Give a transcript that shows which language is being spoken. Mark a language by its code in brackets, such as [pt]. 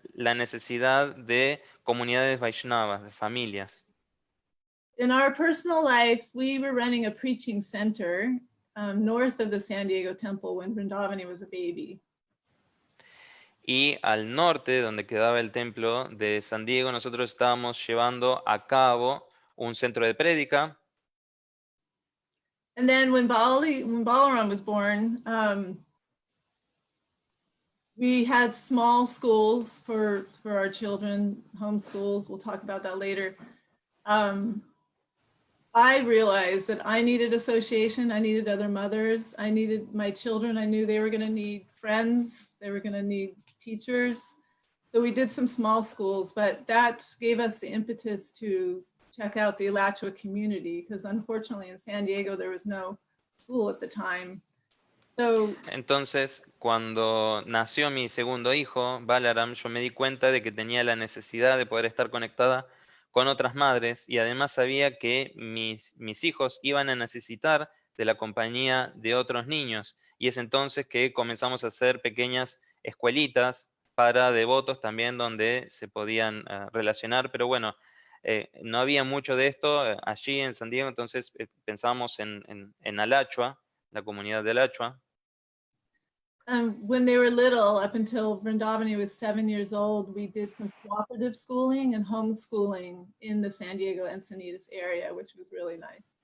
[es] La necesidad de comunidades Vaishnavas, de familias. [en] In our personal life, we were running a preaching center north of the San Diego temple when Vrindavani was a baby. [es] Y al norte, donde quedaba el templo de San Diego, nosotros estábamos llevando a cabo un centro de prédica. [en] And then when Balaram was born, we had small schools for our children, home schools. We'll talk about that later. I realized that I needed association. I needed other mothers. I needed my children. I knew they were going to need friends. They were going to need teachers. So we did some small schools, but that gave us the impetus to check out the Alachua community, because unfortunately in San Diego there was no school at the time. So, [es] entonces, cuando nació mi segundo hijo, Balaram, yo me di cuenta de que tenía la necesidad de poder estar conectada con otras madres, y además sabía que mis hijos iban a necesitar de la compañía de otros niños, y es entonces que comenzamos a hacer pequeñas escuelitas para devotos también donde se podían relacionar, pero bueno, no había mucho de esto allí en San Diego, entonces pensamos en Alachua, la comunidad de Alachua. [en] when they were little, up until Vrindavani was 7 years old, we did some cooperative schooling and homeschooling in the San Diego Encinitas area, which was really nice.